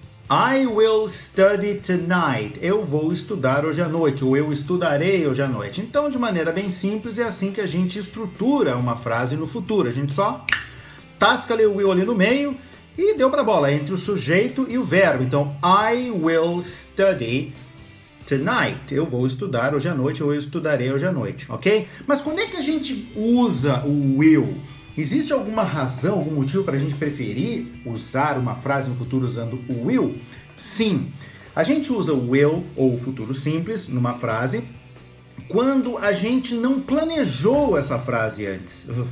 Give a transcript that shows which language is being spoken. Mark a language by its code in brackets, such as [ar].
[en] I will study tonight. [pt] Eu vou estudar hoje à noite, ou eu estudarei hoje à noite. Então, de maneira bem simples, é assim que a gente estrutura uma frase no futuro. A gente só tasca ali o will ali no meio e deu pra bola, entre o sujeito e o verbo. Então, [en] I will study tonight. [pt] Eu vou estudar hoje à noite, ou eu estudarei hoje à noite, ok? Mas quando é que a gente usa o will? Existe alguma razão, algum motivo para a gente preferir usar uma frase no futuro usando o will? Sim. A gente usa o will, ou o futuro simples, numa frase, quando a gente não planejou essa frase antes.